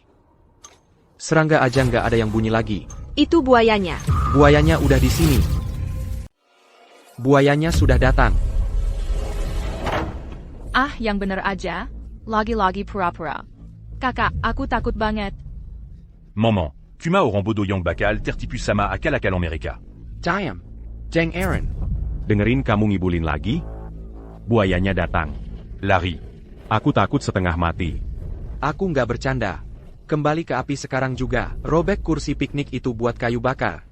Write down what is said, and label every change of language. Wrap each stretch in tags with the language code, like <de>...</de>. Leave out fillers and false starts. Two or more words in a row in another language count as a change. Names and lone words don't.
<id>Serangga aja nggak ada yang bunyi lagi. Itu buayanya. Buayanya udah di sini. Buayanya sudah datang. Ah, yang bener aja. Lagi-lagi pura-pura. Kakak, aku takut banget. Maman, Kuma au Rambodo Yang Bakal Tertipus Sama Akal Akal Amerika. Diam. Jeng Aaron. Dengerin kamu ngibulin lagi? Buayanya datang. Larry. Aku takut setengah mati. Aku nggak bercanda. Kembali ke api sekarang juga. Robek kursi piknik itu buat kayu bakar.</id>